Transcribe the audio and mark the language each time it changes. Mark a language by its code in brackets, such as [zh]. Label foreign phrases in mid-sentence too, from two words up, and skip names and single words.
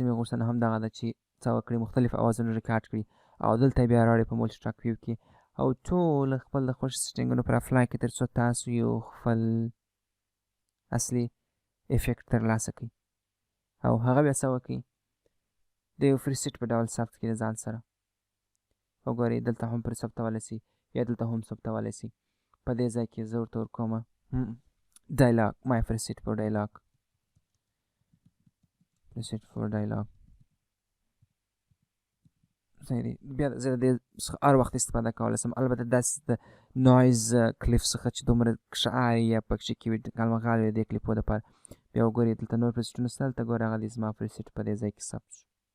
[ps] مې غوښتنه هم دغه ده چې څه وکړئ مختلف اوازونه ریکارډ کړي او دلته بیا راوړئ په [en] multi track view [ps] کې او ټول خپل د خوښ سیټینګونو پر اپلای کړئ تر څو تاسو یو خپل اصلي افیکټ ترلاسه کړئ او هغه بیا څه وکړئ د یو فري سیټ په ډول ثبت کړئ د ځان سره وګورئ دلته هم پرې ثبتولی سئ یا دلته هم ثبتولی سئ په دې ځای کې زه ورته ورکوم [en] dialog my preset for dialog preset for dialog [ps] صحیح دی بیا زه د دې څخه هر وخت استفاده کولی شم البته داسې د [en] noise clip [ps] څخه چې دومره شعار یا پکښې کې وي ګالمغال وي د دې کلیپو دپاره بیا وګورئ دلته نور پریسیټونه شته دلته ګوره هغه دی زما پریسیټ په دې ځای کې ثبت شو